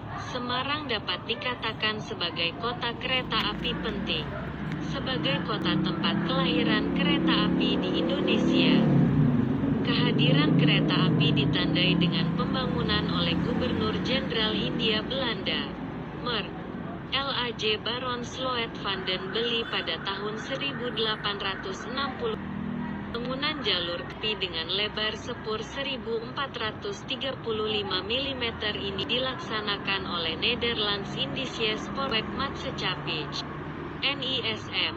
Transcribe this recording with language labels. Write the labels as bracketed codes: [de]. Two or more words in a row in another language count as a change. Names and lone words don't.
[id] Semarang dapat dikatakan sebagai kota kereta api penting. Sebagai kota tempat kelahiran kereta api di Indonesia, kehadiran kereta api ditandai dengan pembangunan oleh Gubernur Jenderal Hindia Belanda, Mer. L.A.J. Baron Sloet van den Bely pada tahun 1860. Bangunan jalur kereta dengan lebar sepur 1435 mm ini dilaksanakan oleh Nederlands Indische Spoorwegmaatschappij (NISM).